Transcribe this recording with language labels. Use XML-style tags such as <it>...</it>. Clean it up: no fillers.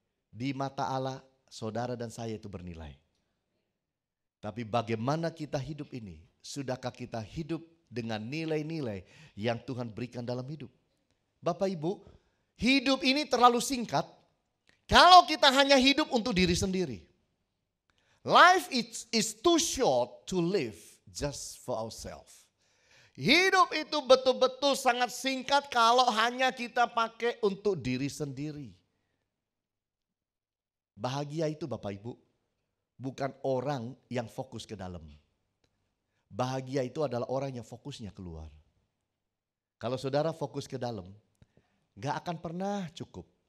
<id>Di mata Allah, saudara dan saya itu bernilai. Tapi bagaimana kita hidup ini? Sudahkah kita hidup dengan nilai-nilai yang Tuhan berikan dalam hidup? Bapak Ibu, hidup ini terlalu singkat kalau kita hanya hidup untuk diri sendiri.</id> <en>Life is too short to live just for ourselves.</en> <id>Hidup itu betul-betul sangat singkat kalau hanya kita pakai untuk diri sendiri. Bahagia itu Bapak Ibu bukan orang yang fokus ke dalam. Bahagia itu adalah orang yang fokusnya keluar. Kalau saudara fokus ke dalam, gak akan pernah cukup.</id>